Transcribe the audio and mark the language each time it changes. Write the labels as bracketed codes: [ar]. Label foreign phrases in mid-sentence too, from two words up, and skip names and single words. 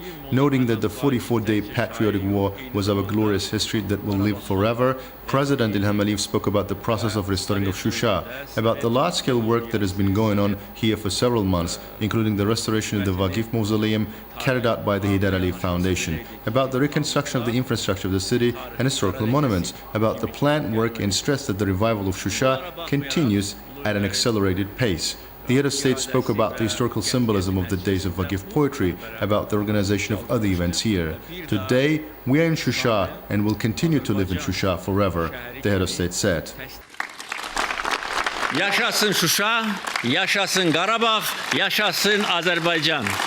[en] Noting that the 44-day patriotic war was our glorious history that will live forever, President İlham Əliyev spoke about the process of restoring of Şuşa, about the large-scale work that has been going on here for several months, including the restoration of the Vagif Mausoleum carried out by the Heydər Əliyev Foundation, about the reconstruction of the infrastructure of the city and historical monuments, about the planned work and stressed that the revival of Şuşa continues at an accelerated pace. The head of state spoke about the historical symbolism of the days of Vagif poetry, about the organization of other events here. Today, we are in Şuşa and will continue to live in Şuşa forever, the head of state said. [az] Yaşasın Şuşa, yaşasın Qarabağ, yaşasın Azərbaycan.